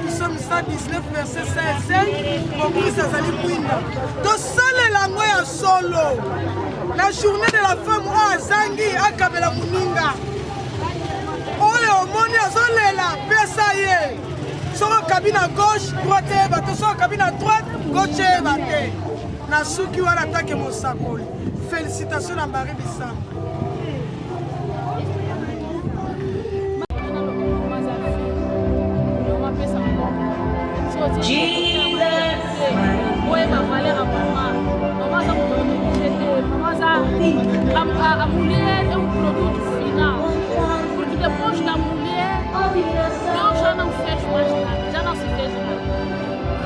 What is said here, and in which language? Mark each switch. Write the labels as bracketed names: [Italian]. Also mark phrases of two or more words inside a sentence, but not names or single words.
[French] Psaume 119 verset 16 [Lingala] bokrist azali mwinda tosalela yango ya solo [French] la journée de la femme [Lingala] oyo azangi akabela moninga oyo omoni azolela pesa ye soki akabi na [French] gauche droite [Lingala] eyeba te soki akabi na [French] droite gauche [Lingala] eyeba te na suki wana atake mosakoli félicitation na Marie Bisamba. [Portuguese] A mulher é produto final, porque depois da mulher, Deus já não fez mais nada, já não se fez nada.